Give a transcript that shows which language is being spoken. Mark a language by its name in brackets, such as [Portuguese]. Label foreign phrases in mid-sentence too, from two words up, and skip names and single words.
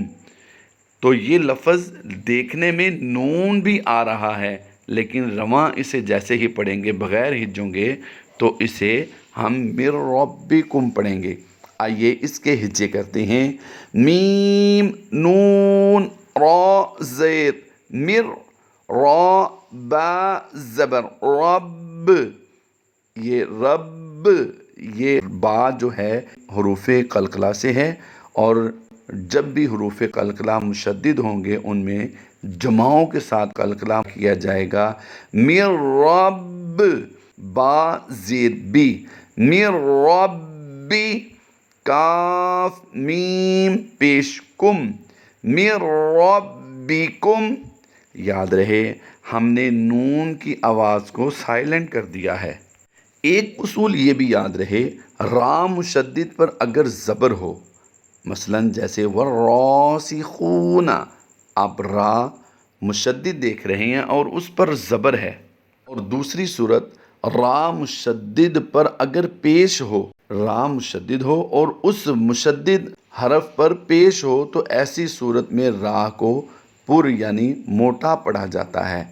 [Urdu] تو یہ لفظ دیکھنے میں نون بھی آ رہا ہے، لیکن رواں اسے جیسے ہی پڑھیں گے بغیر ہجوں گے تو اسے ہم [Arabic] مِن ربکم [Urdu] پڑھیں گے۔ آئیے اس کے ہجے کرتے ہیں، میم نون را زیر، مر، را با زبر، رب، یہ رب، یہ با جو ہے حروف قلقلہ سے ہے، اور جب بھی حروف قلقلہ مشدد ہوں گے ان میں جماعوں کے ساتھ قلقلہ کیا جائے گا، [Arabic] مِن رب، [Urdu] با زیر بی، [Arabic] مِن ربی، [Urdu] کاف میم پیش کم، [Arabic] مِن ربکم۔ [Urdu] یاد رہے ہم نے نون کی آواز کو سائلنٹ کر دیا ہے۔ ایک اصول یہ بھی یاد رہے، را مشدد پر اگر زبر ہو، مثلا جیسے والراسخون، آپ را مشدد دیکھ رہے ہیں اور اس پر زبر ہے، اور دوسری صورت را مشدد پر اگر پیش ہو، را مشدد ہو اور اس مشدد حرف پر پیش ہو، تو ایسی صورت میں را کو پر یعنی موٹا پڑھا جاتا ہے۔